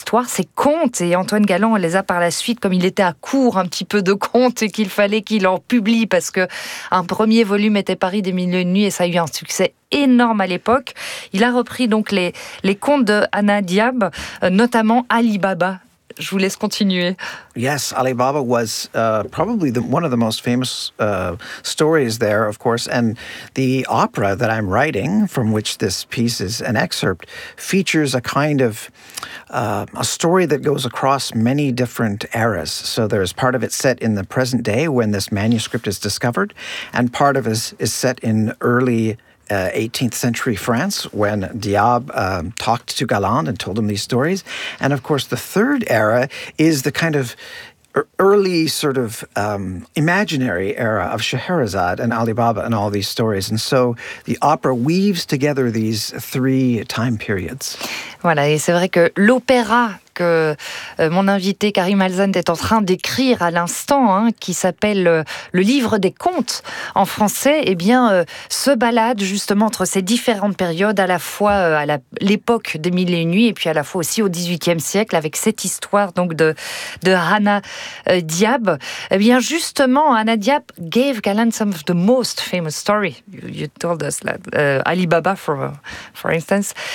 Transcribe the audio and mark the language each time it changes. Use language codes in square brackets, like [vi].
[fr] histoires, ces contes, et Antoine Galland les a par la suite, comme il était à court un petit peu de contes et qu'il fallait qu'il en publie, parce que un premier volume était Paris des mille et une nuits et ça a eu un succès énorme à l'époque. Il a repris donc les contes de Anna Diab, notamment Ali Baba. Je vous laisse continuer. [en] Yes, Ali Baba was probably one of the most famous stories there, of course. And the opera that I'm writing, from which this piece is an excerpt, features a kind of a story that goes across many different eras. So there's part of it set in the present day when this manuscript is discovered, and part of it is set in early 18th century France, when Diab talked to Galland and told him these stories. And of course, the third era is the kind of early sort of imaginary era of Scheherazade and Ali Baba and all these stories. And so the opera weaves together these three time periods. [fr] Voilà, et c'est vrai que l'opéra que mon invité Karim Alzand est en train d'écrire à l'instant, hein, qui s'appelle Le Livre des Contes en français, eh bien, se balade justement entre ces différentes périodes, à la fois l'époque des Mille et Une Nuits, et puis à la fois aussi au XVIIIe siècle, avec cette histoire donc de Anna Diab. Eh bien, justement, [en] Anna Diab gave Galland some of the most famous story. You told us that, Ali Baba, for instance.